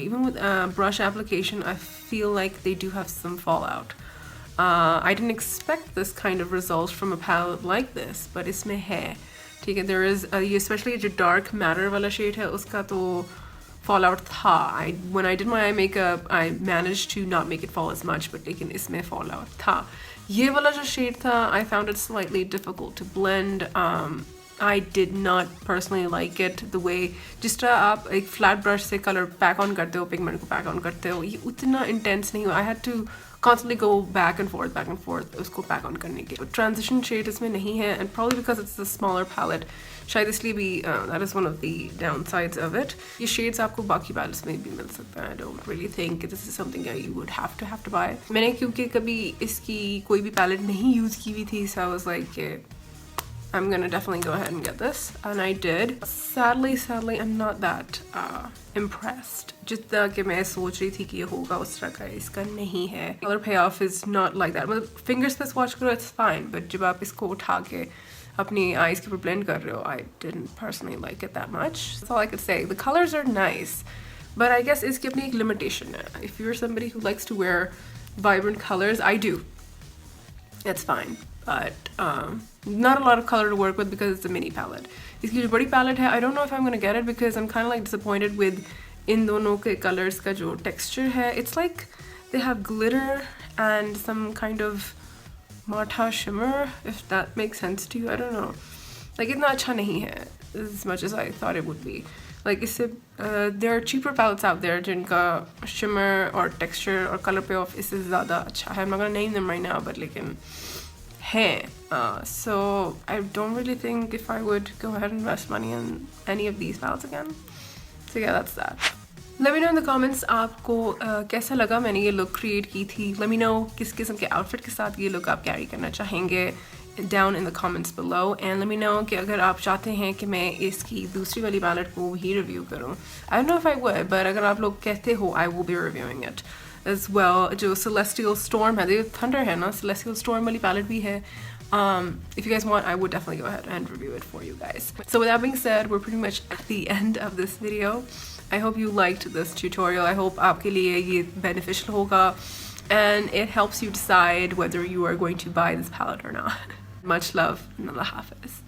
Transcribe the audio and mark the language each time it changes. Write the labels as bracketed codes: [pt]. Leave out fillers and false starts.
[en] Even with brush application, I feel like they do have some fallout. I didn't expect this kind of result from a palette like this, but [hi] इसमें है. ठीक है, [en] there is especially [hi] जो dark matter वाला shade है, उसका तो fallout था. [en] When I did my eye makeup, I managed to not make it fall as much, but [hi] लेकिन इसमें fallout था. ये वाला जो shade था, [en] I found it slightly difficult to blend. I did not personally like it the way [hi] जिस तरह आप एक flat brush से color pack on करते हो, pigment को pack on करते हो, ये उतना intense नहीं हुआ. [en] I had to constantly go back and forth [hi] उसको pack on करने के. [en] Transition shade [hi] इसमें नहीं है, [en] and probably because it's a smaller palette, [hi] शायद इसलिए भी [en] that is one of the downsides of it. [hi] ये shades आपको बाकी palettes में भी मिल सकता है. [en] I don't really think this is something that you would have to buy. [hi] मैंने क्योंकि कभी इसकी कोई भी palette नहीं use की हुई थी, [en] so I was like I'm gonna definitely go ahead and get this, and I did. Sadly, I'm not that impressed. [hi] जितना कि मैं सोच रही थी कि ये होगा उस तरह का इसका नहीं है. [en] Color payoff is not like that. [hi] मतलब fingers पे swatch करो [en] it's fine, but [hi] जब आप इसको उठा के अपनी eyes के ऊपर blend कर रहे हो, [en] I didn't personally like it that much. That's all I could say. The colors are nice, but I guess [hi] इसकी अपनी एक limitation है. [en] If you're somebody who likes to wear vibrant colors, I do. It's fine, but not a lot of color to work with because it's a mini palette. [hi] इसकी जो बड़ी palette है, [en] I don't know if I'm gonna get it because I'm kind of like disappointed with [hi] इन दोनों के colors का जो texture है. [en] It's like they have glitter and some kind of matcha shimmer, if that makes sense to you. I don't know. Like [hi] इतना अच्छा नहीं है [en] as much as I thought it would be. Like इससे there are cheaper palettes out there [hi] जिनका shimmer or texture or color payoff इससे ज़्यादा अच्छा है. [en] I'm not gonna name them right now, but [hi] लेकिन है. [en] So I don't really think if I would go ahead and invest money in any of these palettes again. So yeah, that's that. Let me know in the comments [hi] आपको कैसा लगा मैंने ये look create की थी. [en] Let me know [hi] किस किस्म के outfit के साथ ये look आप carry करना चाहेंगे [en] down in the comments below, and let me know [hi] कि अगर आप चाहते हैं कि मैं इसकी दूसरी वाली palette को ही review करूँ. [en] I don't know if I would, but [hi] अगर आप लोग कहते हो, [en] I will be reviewing it as well. [hi] जो Celestial Storm है, जो Thunder है ना, Celestial Storm वाली palette भी है. [en] If you guys want, I would definitely go ahead and review it for you guys. So with that being said, we're pretty much at the end of this video. I hope you liked this tutorial. I hope [hi] आपके लिए ये beneficial होगा, [en] and it helps you decide whether you are going to buy this palette or not. Much love and Allah Hafiz.